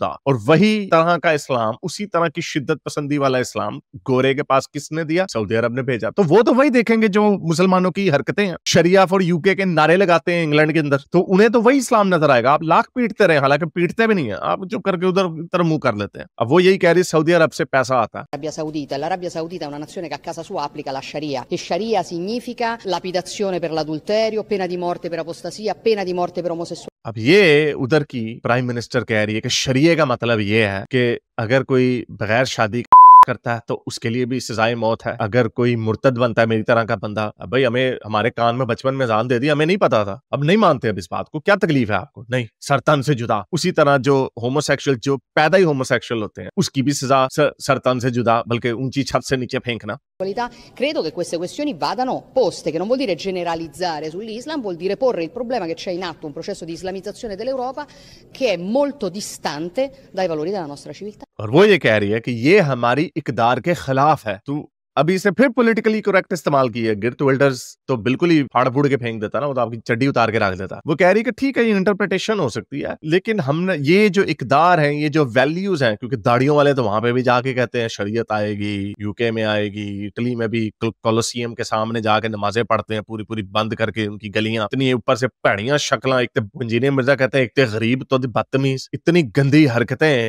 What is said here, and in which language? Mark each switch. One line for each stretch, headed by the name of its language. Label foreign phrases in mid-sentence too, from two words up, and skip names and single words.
Hindi: और वही तरह का इस्लाम, उसी तरह की शिद्दत पसंदी वाला इस्लाम गोरे के पास किसने दिया? सऊदी अरब ने भेजा। तो वो तो वही देखेंगे जो मुसलमानों की हरकतें हैं,
English: Sharia for UK
Hindi: के नारे लगाते हैं इंग्लैंड के अंदर, तो उन्हें तो वही इस्लाम नजर आएगा। आप लाख पीटते रहे, हालांकि पीटते भी नहीं है, आप चुप करके उधर मुंह कर लेते हैं। अब वो यही कह रही सऊदी अरब से पैसा आता है।
Italian: Arabia Saudita. L'Arabia Saudita è una nazione che a casa sua applica la Sharia, e Sharia significa lapidazione per l'adulterio, pena di morte per apostasia, pena di morte per omosessualità।
Hindi: अब ये उधर की प्राइम मिनिस्टर कह रही है कि शरिया का मतलब ये है कि अगर कोई बगैर शादी करता है तो उसके लिए भी सजाए मौत है। अगर कोई मुर्तद बनता है मेरी तरह का बंदा, अब भाई हमें हमारे कान में बचपन में अज़ान दे दी, हमें नहीं पता था, अब नहीं मानते अब इस बात को, क्या तकलीफ है आपको? नहीं, सरतन से जुदा। उसी तरह जो होमोसेक्सुअल, जो पैदा ही होमोसेक्सुअल होते हैं, उसकी भी सजा सरतन से जुदा, बल्कि ऊंची छत से नीचे फेंकना।
Italian: Credo che queste questioni vadano poste, che non vuol dire generalizzare sull'Islam, vuol dire porre il problema che c'è in atto un processo di islamizzazione dell'Europa che è molto distante dai valori della nostra civiltà।
Hindi: और वो ये कह रही है कि ये हमारी इकदार के खिलाफ है। तू अभी इसे फिर
English: politically correct
Hindi: इस्तेमाल की है। गिर्ट विल्डर्स तो बिल्कुल ही फाड़ फूड़ के फेंक देता ना, वो तो आपकी चड्डी उतार के रख देता। वो कह रही है कि ठीक है ये इंटरप्रिटेशन हो सकती है, लेकिन हमने ये जो इकदार है, ये जो वैल्यूज हैं, क्योंकि दाढ़ियों वाले तो वहां पे भी जाके कहते हैं शरीयत आएगी, यूके में आएगी, इटली में भी कोलोसियम के सामने जाके नमाजें पढ़ते हैं पूरी पूरी बंद करके, उनकी गलियां इतनी ऊपर से
Punjabi: ਭੈੜੀਆਂ ਸ਼ਕਲਾਂ,
Hindi: एक तो इंजीनियर मिर्जा कहते हैं एक तो गरीब तो बदतमीज, इतनी गंदी हरकतें।